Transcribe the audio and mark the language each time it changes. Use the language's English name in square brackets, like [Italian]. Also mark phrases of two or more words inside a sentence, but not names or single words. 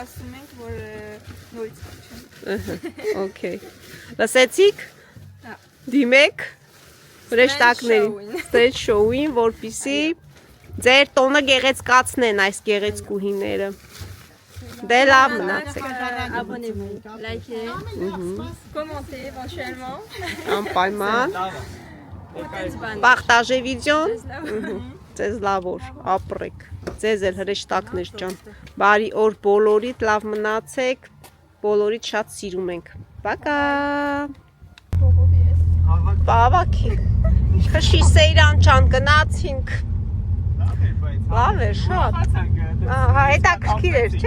[Armenian] Սպասում ենք, որ նորից փոխեն։ Ըհը։ Okay։ Լսեցիք։ Դիմեք հրեշտակներին, ստեյջ շոուին, որպեսզի ձեր տոնը գեղեցկացնեն այս գեղեցկուհիները։ Դե լավ մնացեք։ [French] Abonnez-vous, likez, commentez éventuellement. [Armenian] Անպայման։ Պարտաժե վիդեոն։ Ձեզ լավ օր, ապրեք։ Ձեզ էլ հրեշտակներ ջան։ Բարի օր բոլորիդ, լավ մնացեք։ Բոլորիդ շատ սիրում ենք։ Պակա։ Բավակի։ Քշի Սեյրան ջան գնացինք։ Լավ է, շատ։ Հա, հետաքրքիր էր, չէ՞։